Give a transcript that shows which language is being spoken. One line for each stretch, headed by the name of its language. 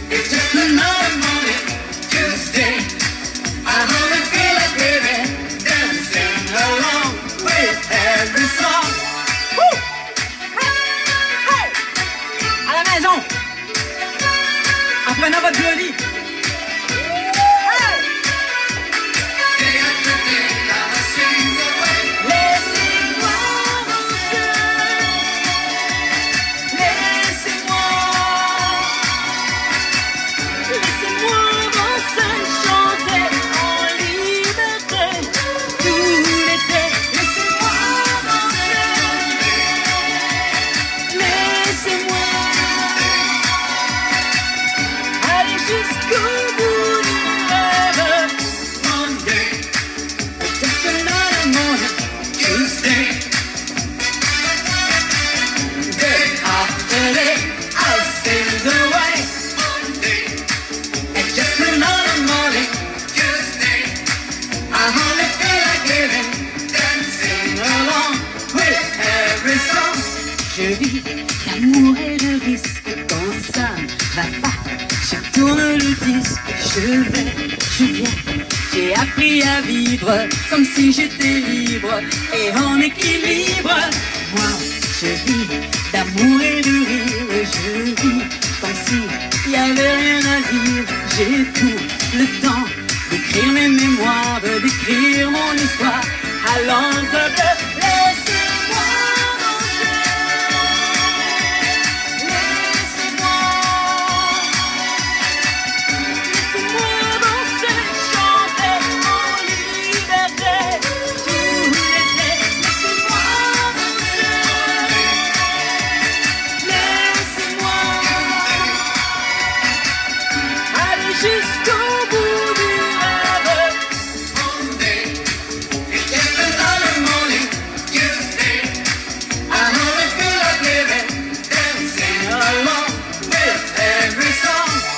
English: just another morning, Tuesday. I only feel like living, dancing along with every song. Woo! Hey!
French: À la maison, en prenant votre violon.
English: Day after day, I sing away.
French: Laissez-moi danser, laissez-moi danser, chanter en liberté tout l'été. Laissez-moi danser, laissez-moi aller jusqu'au bout du rêve.
English: Monday, just another morning, Tuesday. Day after day, I sail away. Monday, and just another morning, Tuesday. I only feel like living, dancing along with every song.
French: Je vis l'amour et le risque quand ça ne va pas. Je tourne le disque, je vais, je viens. J'ai appris à vivre comme si j'étais libre et en équilibre. Moi, je vis d'amour et de rire. Je vis comme s'il n'y avait rien à dire. J'ai tout le temps d'écrire mes mémoires, d'écrire mon histoire à l'encre de laissez-moi danser. Laissez-moi danser, chanter en liberté tout l'été. Laissez-moi danser, laissez-moi aller jusqu'au bout du rêve.
English: Monday, it's just another morning, Tuesday. I only feel like living, dancing along with every song.